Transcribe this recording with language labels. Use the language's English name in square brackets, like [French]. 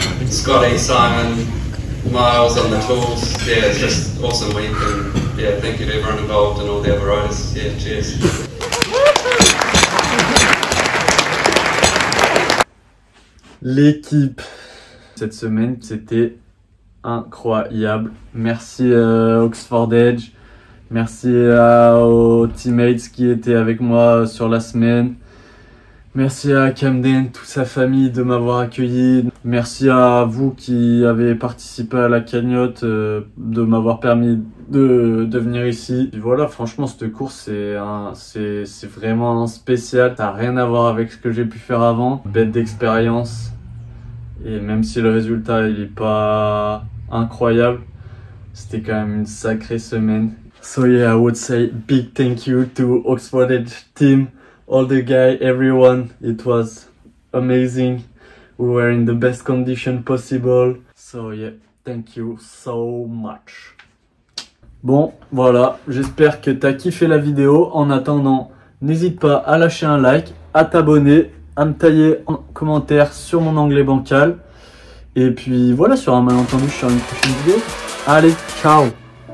[English] Scotty, Simon, Miles on the tools, yeah, it's just awesome week, and yeah, thank you to everyone involved and all the other riders, yeah, cheers. [French] L'équipe cette semaine, c'était incroyable. Merci Oxford Edge, merci aux teammates qui étaient avec moi sur la semaine. Merci à Camden, toute sa famille de m'avoir accueilli. Merci à vous qui avez participé à la cagnotte, de m'avoir permis de venir ici. Et voilà, franchement, cette course, c'est vraiment un spécial. Ça n'a rien à voir avec ce que j'ai pu faire avant. Bête d'expérience. Et même si le résultat, il est pas incroyable, c'était quand même une sacrée semaine. [English] So yeah, I would say big thank you to Oxford Edge team. all the guy, everyone. It was amazing. We were in the best condition possible. So yeah, thank you so much. [French] Bon, voilà, j'espère que t'as kiffé la vidéo. En attendant, n'hésite pas à lâcher un like, à t'abonner, à me tailler en commentaire sur mon anglais bancal. Et puis voilà, sur un malentendu, je suis sur une prochaine vidéo. Allez, ciao!